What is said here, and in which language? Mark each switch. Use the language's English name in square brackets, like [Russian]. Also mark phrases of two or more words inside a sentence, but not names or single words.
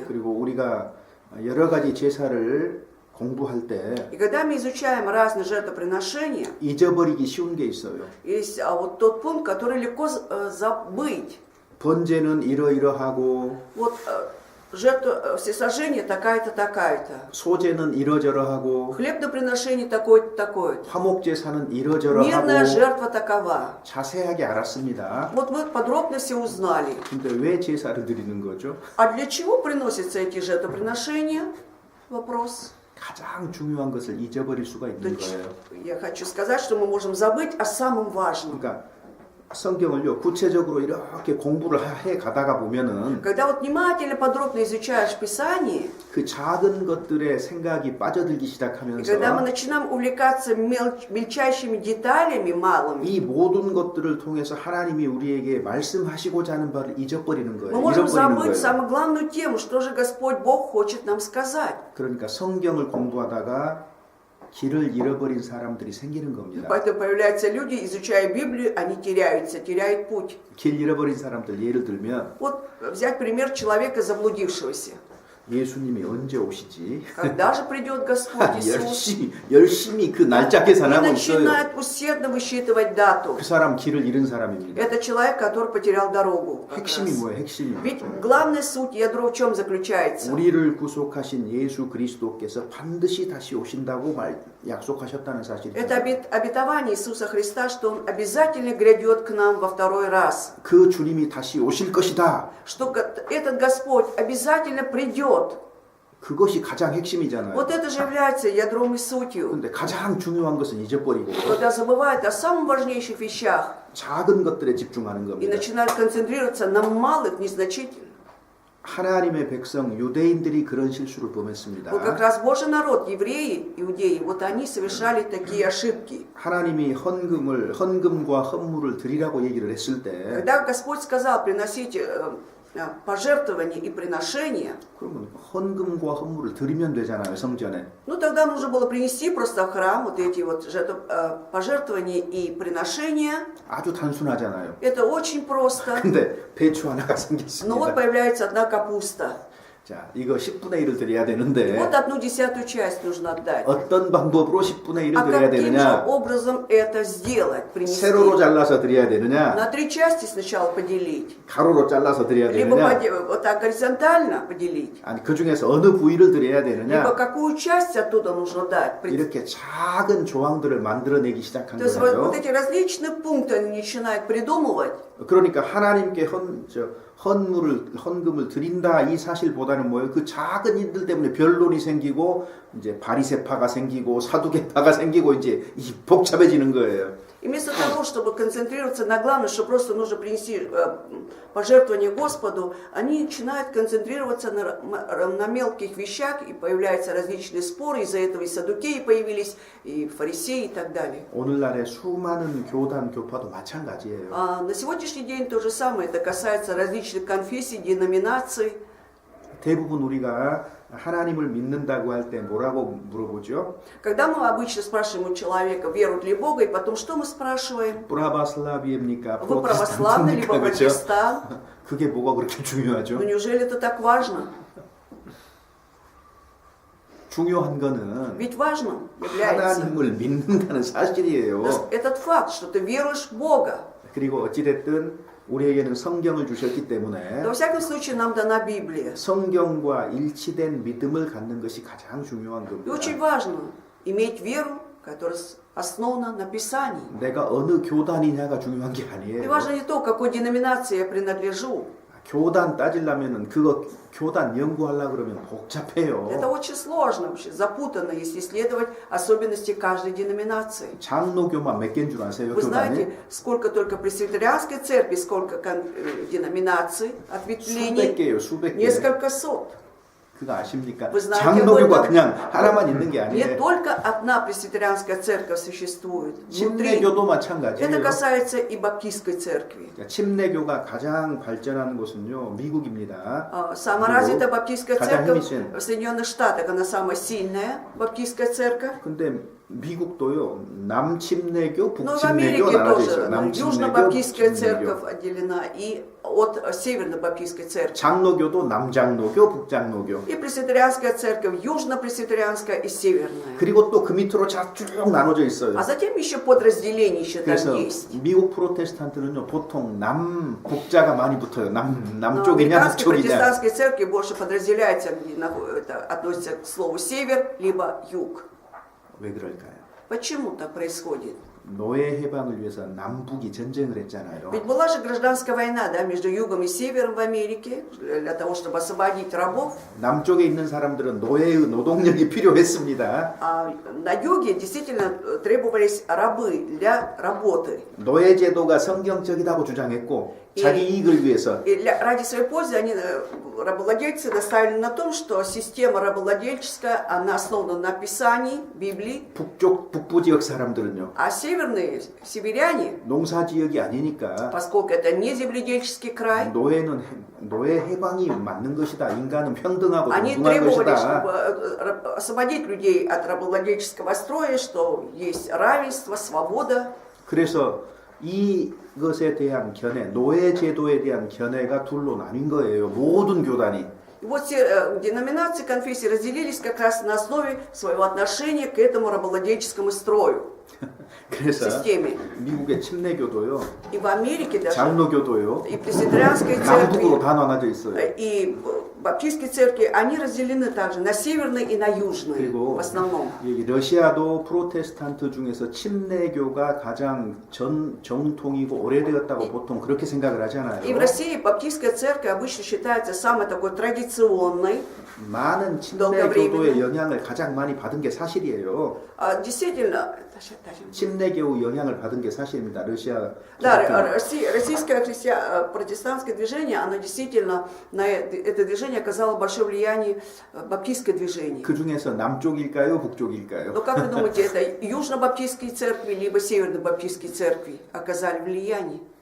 [Korean] 그리고 우리가 여러 가지 제사를 공부할 때 [Russian] И когда мы изучаем разные жертвоприношения, [Korean] 잊어버리기 쉬운 게 있어요. [Russian] есть вот тот пункт, который легко забыть. [Korean] 번제는 이러이러하고 [Russian] Вот жертва всесожжения такая-то, такая-то. [Korean] 소제는 이러저러하고 [Russian] Хлебноприношение такое-то, такое-то. [Korean] 화목제사는 [Russian] Мирная [Korean] 이러저러하고 [Russian] жертва такова. [Korean] 자세하게 알았습니다. [Russian] Вот мы подробно все узнали. [Korean] 근데 왜 제사를 드리는 거죠? [Russian] А для чего приносятся эти жертвоприношения? Вопрос. [Korean] 가장 중요한 것을 잊어버릴 수가 있는 거예요. [Russian] Я хочу сказать, что мы можем забыть о самом важном. [Korean] 그러니까 성경을요 구체적으로 이렇게 공부를 해 가다가 보면은 [Russian] Когда вот внимательно, подробно изучаешь Писание, [Korean] 그 작은 것들의 생각이 빠져들기 [Russian] и когда мы [Korean] 시작하면서 [Russian] начинаем увлекаться мельчайшими деталями малыми, [Korean] 이 모든 것들을 통해서 하나님이 우리에게 말씀하시고자 하는 바를 잊어버리는 [Russian] мы [Korean] 거예요. [Russian] можем [Korean] 잃어버리는 [Russian] забыть [Korean] 거예요. [Russian] самую главную тему, что же Господь Бог хочет нам сказать. [Korean] 그러니까 성경을 공부하다가 길을 잃어버린 사람들이 생기는 겁니다. [Russian] Поэтому появляются люди, изучая Библию, они теряются, теряют путь. [Korean] 길 잃어버린 사람들 예를 들면 [Russian] Вот взять пример человека заблудившегося. [Korean] 예수님이 언제 오시지? [Russian] Когда же придет Господь Иисус? [Korean] 열심히 그 날짜 [Russian] И [Korean] 계산하고 있어요. [Russian] начинает усердно высчитывать дату. [Korean] 그 사람 길을 잃은 사람입니다. [Russian] Это человек, который потерял дорогу. как [Korean] 핵심이 [Russian] раз. [Korean] 뭐예요? 핵심이. [Russian] Ведь главная суть ядро в чем заключается? [Korean] 우리를 구속하신 예수 그리스도께서 반드시 다시 오신다고 약속하셨다는 사실입니다. [Russian] Это обетование Иисуса Христа, что Он обязательно грядет к нам во второй раз. [Korean] 그 주님이 다시 오실 것이다. [Russian] Что этот Господь обязательно придет. [Korean] 그것이 가장 핵심이잖아요. [Russian] Вот это же является ядром и сутью. [Korean] 근데 가장 중요한 것은 잊어버리고 [Russian] Когда забывают о самых важнейших вещах [Korean] 작은 것들에 집중하는 [Russian] и [Korean] 겁니다. [Russian] начинают концентрироваться на малых, незначительных. [Korean] 하나님의 백성 유대인들이 그런 실수를 범했습니다. [Russian] Вот как раз Божий народ, евреи, иудеи, вот они совершали такие ошибки. [Korean] 하나님이 헌금과 헌물을 드리라고 얘기를 했을 때 [Russian] Когда Господь сказал приносить пожертвования и приношения, [Korean] 그러면 헌금과 헌물을 드리면 되잖아요, 성전에. [Russian] ну тогда нужно было принести просто в храм вот эти вот пожертвования и приношения. [Korean] 아주 단순하잖아요. [Russian] Это очень просто. [Korean] 근데 배추 하나가 [Russian] Но вот [Korean] 생겼습니다. [Russian] появляется одна капуста. [Korean] 자, 이거 10분의 1을 드려야 되는데 [Russian] Вот 1/10 часть нужно отдать. [Korean] 어떤 방법으로 10분의 1을 [Russian] А [Korean] 드려야 [Russian] каким же [Korean] 되느냐? [Russian] образом это сделать? Принести. [Korean] 세로로 잘라서 드려야 되느냐? [Russian] На 3 части сначала поделить. [Korean] 가로로 잘라서 드려야 [Russian] Либо [Korean] 되느냐? [Russian] вот так горизонтально поделить. [Korean] 아니 그 중에서 어느 부위를 드려야 [Russian] Либо [Korean] 되느냐? [Russian] какую часть оттуда нужно дать. [Korean] 이렇게 작은 조항들을 만들어내기 시작한 [Russian] То есть вот [Korean] 거예요. [Russian] эти различные пункты они начинают придумывать. [Korean] 그러니까 하나님께 헌금을 드린다 이 사실보다는 뭐예요? 그 작은 일들 때문에 변론이 생기고 이제 바리새파가 생기고 사두개파가 생기고 이제 복잡해지는 거예요. [Russian] И вместо того, чтобы концентрироваться на главном, что просто нужно принести пожертвование Господу, они начинают концентрироваться на мелких вещах, и появляются различные споры, из-за этого и саддукеи появились, и фарисеи и так далее. [Korean] 오늘날의 수많은 교단 교파도 마찬가지예요. [Russian] А на сегодняшний день то же самое, это касается различных конфессий, деноминаций. [Korean] 대부분 우리가 하나님을 믿는다고 할 때 뭐라고 물어보죠? [Russian] Когда мы обычно спрашиваем у человека, верует ли в Бога, и потом что мы спрашиваем? [Korean] 브라바슬라비입니까? [Russian] Вы православный, либо [Korean] 그렇죠? [Russian] протестант? [Korean] 그게 뭐가 그렇게 중요하죠? [Russian] Ну неужели это так важно? [Korean] 중요한 거는 [Russian] Ведь важным является [Korean] 하나님을 믿는다는 사실이에요. [Russian] этот факт, что ты веруешь в Бога. [Korean] 그리고 어찌됐든 우리에게는 성경을 주셨기 때문에 [Russian] Во всяком случае, нам дана Библия. [Korean] 성경과 일치된 믿음을 갖는 것이 가장 중요한 [Russian] И очень [Korean] 겁니다. [Russian] важно иметь веру, которая основана на Писании. [Korean] 내가 어느 교단이냐가 중요한 게 [Russian] И [Korean] 아니에요. [Russian] важно не то, к какой деноминации я принадлежу. [Korean] 교단 따지려면은 그거 교단 연구하려 그러면 [Russian] Это [Korean] 복잡해요. [Russian] очень сложно вообще, запутанно, если исследовать особенности каждой деноминации. [Korean] 장로교만 몇 개인 줄 아세요? [Russian] Вы [Korean] 교단이? [Russian] знаете, сколько только пресвитерианской церкви, сколько деноминаций, [Korean] 수백 [Russian] ответвлений, [Korean] 개예요, 수백 개. [Russian] несколько сот. [Korean] 그거 아십니까? [Russian] Вы знаете [Korean] 장로교가 [Russian] об этом? [Korean] 그냥 하나만 있는 게 [Russian] Не [Korean] 아니에요. [Russian] только одна пресвитерианская церковь существует. Внутри. [Korean] 침례교도 [Russian] Это [Korean] 마찬가지예요. [Russian] касается и баптистской церкви. [Korean] 그러니까 침례교가 가장 발전하는 곳은요 미국입니다. [Russian] Самая развитая баптистская [Korean] 가장 [Russian] церковь [Korean] 힘이 센. [Russian] в Соединенных Штатах, она самая сильная баптистская церковь. [Korean] 근데 미국도요 남침례교, [Russian] Но в [Korean] 북침례교 [Russian] Америке [Korean] 나눠져 [Russian] тоже [Korean] 있어요. 남침례교, [Russian] Южно-Баптистская [Korean] 북침례교. [Russian] церковь отделена и от Северно-Баптистской церкви. [Korean] 장로교도 남장로교, 북장로교. [Russian] И пресвитерианская церковь, южно-пресвитерианская и северная. [Korean] 그리고 또 그 밑으로 쭉 나눠져 있어요. [Russian] А затем еще подразделения еще там [Korean] 그래서 [Russian] есть. [Korean] 미국 프로테스탄트는요 보통 남북자가 많이 붙어요. [Russian] Но [Korean] 남쪽이냐 [Russian] американской [Korean] 북쪽이냐. [Russian] протестантской церкви больше подразделяется, где это относится к слову север, либо юг. [Korean] 왜 그럴까요? [Russian] Почему так происходит? [Korean] 노예 해방을 위해서 남북이 전쟁을 했잖아요. [Russian] Ведь была же гражданская война, да, между югом и севером в Америке, для того, чтобы освободить рабов. [Korean] 남쪽에 있는 사람들은 노예의 노동력이 필요했습니다. [Russian] А на юге действительно требовались рабы для работы. [Korean] 노예 제도가 성경적이라고 주장했고 자기 이익을 위해서 [Russian] И ради своей пользы они, рабовладельцы, наставили на том, что система рабовладельческая, она основана на Писании, Библии, [Korean] 북부 지역 사람들은요 [Russian] а северные северяне, [Korean] 농사 지역이 아니니까 [Russian] поскольку это не земледельческий край, [Korean] 노예 해방이 맞는 것이다. 인간은 평등하고 [Russian] они [Korean] 동등한 [Russian] требовали, [Korean] 것이다. [Russian] чтобы освободить людей от рабовладельческого строя, что есть равенство, свобода. [Korean] 그래서 이것에 대한 견해, 노예 제도에 대한 견해가 둘로 나뉜 거예요. 모든 교단이. [Russian] И вот все деноминации конфессии разделились как раз на основе своего отношения к этому рабовладельческому строю, [Korean] 그래서 [Russian] системе. [Korean] 미국의 침례교도요, [Russian] И в Америке даже, [Korean] 장로교도요, [Russian] и пресвитерианской [Korean] 남북으로 [Russian] церкви, [Korean] 다 나눠져 있어요. [Russian] и баптистской церкви, они разделены также на северные и на южные [Korean] 그리고 [Russian] в основном. [Korean] 여기 러시아도 프로테스탄트 중에서 침례교가 가장 정통이고 오래되었다고 보통 그렇게 생각을 하잖아요. [Russian] И в России баптистская церковь обычно считается самой такой традиционной. [Korean] 많은 침례교도의 영향을 가장 많이 받은 게 사실이에요. [Russian] Действительно, [Korean] 침례교의 영향을 받은 게 사실입니다. 러시아. [Russian] да, российское протестантское движение, оно действительно, на это движение оказало большое влияние баптистское движение. [Korean] 그 중에서 남쪽일까요, 북쪽일까요? [Russian] Но как вы думаете, это южно-баптистские церкви, либо северно-баптистские церкви оказали влияние?